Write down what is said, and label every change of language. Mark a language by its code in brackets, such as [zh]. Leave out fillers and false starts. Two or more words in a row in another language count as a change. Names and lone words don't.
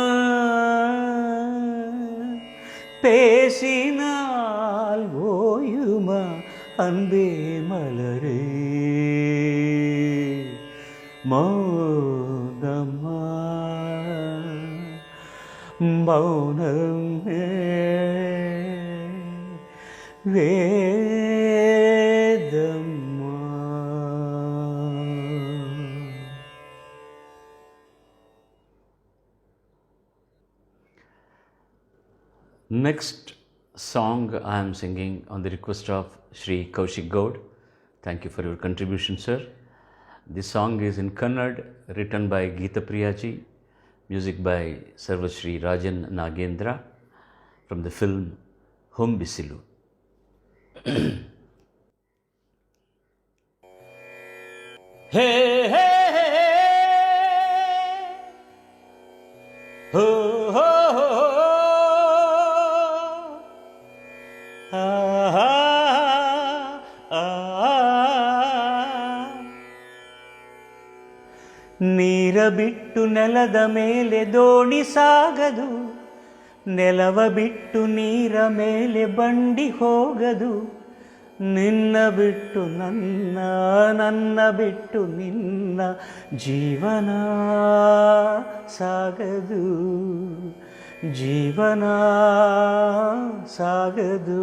[ta] பேசினால் ஓயுமா அன்பே மலரே, மௌனமா மௌனமே வேதம்மா. [en] Next song I am singing on the request of Shri Kaushik Gaud. Thank you for your contribution, sir. This song is in Kannada, written by Geeta Priyaji, music by Sarvashri Rajan Nagendra, from the film Hombisilu. Hey, hey, hey, ho, ho, ho, ah, ah, ah. [kn] ನೀರ ಬಿಟ್ಟು ನೆಲದ ಮೇಲೆ ದೋಣಿ ಸಾಗದು, ನೆಲವ ಬಿಟ್ಟು ನೀರ ಮೇಲೆ ಬಂಡಿ ಹೋಗದು, ನಿನ್ನ ಬಿಟ್ಟು ನನ್ನ, ನನ್ನ ಬಿಟ್ಟು ನಿನ್ನ ಜೀವನ ಸಾಗದು, ಜೀವನ ಸಾಗದು.